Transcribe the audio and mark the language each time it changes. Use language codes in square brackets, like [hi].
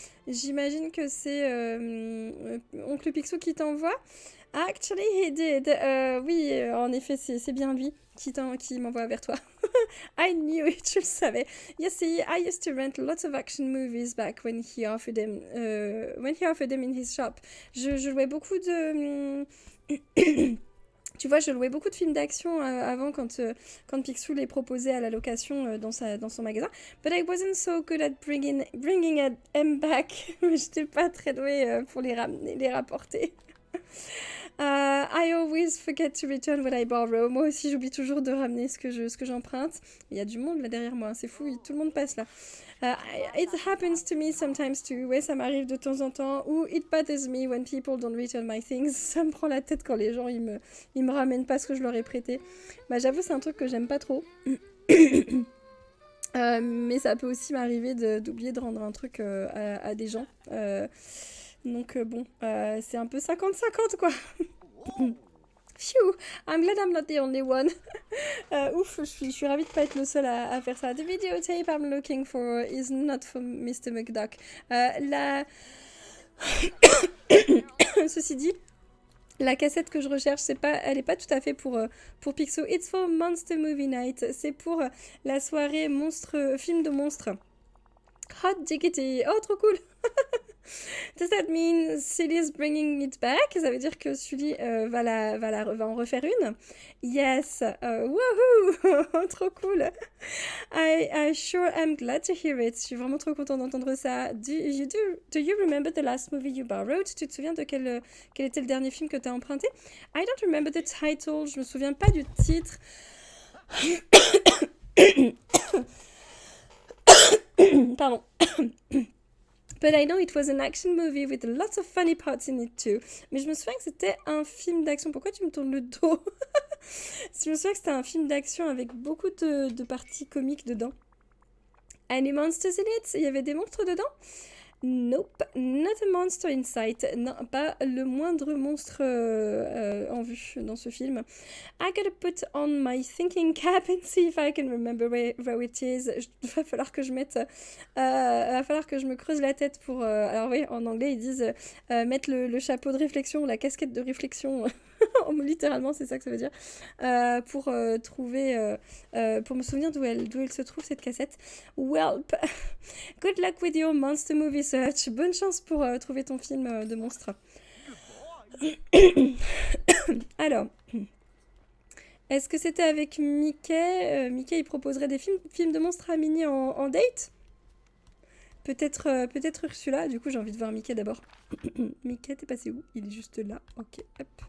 [fr] J'imagine que c'est Oncle Picsou qui t'envoie. [en] Actually, he did. [fr] Oui, en effet, c'est bien lui qui m'envoie vers toi. [en] I knew it, [fr] je le savais. [en] You see, I used to rent lots of action movies back when he offered them in his shop. [fr] Je louais beaucoup de... Tu vois, je louais beaucoup de films d'action avant quand Picsou les proposait à la location dans son magasin. [en] But I wasn't so good at bringing them back. [fr] J'étais pas très douée pour les rapporter. [en] I always forget to return what I borrow. [fr] Moi aussi, j'oublie toujours de ramener ce que j'emprunte. Il y a du monde là derrière moi, c'est fou, tout le monde passe là. [en] It happens to me sometimes too. [fr] Ouais, ça m'arrive de temps en temps. [en] Ou it bothers me when people don't return my things. [fr] Ça me prend la tête quand les gens ils me ramènent pas ce que je leur ai prêté. Bah, j'avoue, c'est un truc que j'aime pas trop. Mais ça peut aussi m'arriver d'oublier de rendre un truc à des gens. Donc bon, c'est un peu 50-50 quoi. [en] Phew, I'm glad I'm not the only one. [fr] Ouf, je suis ravie de pas être le seul à faire ça. [en] The videotape I'm looking for is not for Mr. McDuck. [fr] Ceci dit, la cassette que je recherche, elle est pas tout à fait pour Picsou. [en] It's for Monster Movie Night. [fr] C'est pour la soirée film de monstres. [en] Hot diggity. [fr] Oh, trop cool. [en] Does that mean Sully's bringing it back? [fr] Ça veut dire que Sully va en refaire une? Yes. [en] Woohoo! [fr] Trop cool. [en] I sure am glad to hear it. [fr] Je suis vraiment trop contente d'entendre ça. [en] Do you remember the last movie you borrowed? [fr] Tu te souviens de quel était le dernier film que tu as emprunté? [en] I don't remember the title. [fr] Je me souviens pas du titre. Pardon. [en] But I know it was an action movie with lots of funny parts in it too. [fr] Mais je me souviens que c'était un film d'action. Pourquoi tu me tournes le dos? Je me souviens que c'était un film d'action avec beaucoup de parties comiques dedans. [en] Any monsters in it? [fr] Il y avait des monstres dedans? [en] Nope, not a monster in sight. [fr] Non, pas le moindre monstre en vue dans ce film. [en] I gotta put on my thinking cap and see if I can remember where it is. [fr] Va falloir que je me creuse la tête pour... alors oui, en anglais, ils disent mettre le chapeau de réflexion, la casquette de réflexion. Littéralement, c'est ça que ça veut dire. Pour trouver... pour me souvenir d'où elle se trouve, cette cassette. [en] Welp. Good luck with your monster movie search. [fr] Bonne chance pour trouver ton film de monstre. Alors, est-ce que c'était avec Mickey? Mickey, il proposerait des films de monstres à Minnie en date? Peut-être Ursula. Du coup, j'ai envie de voir Mickey d'abord. Mickey, t'es passé où? Il est juste là. Ok, hop.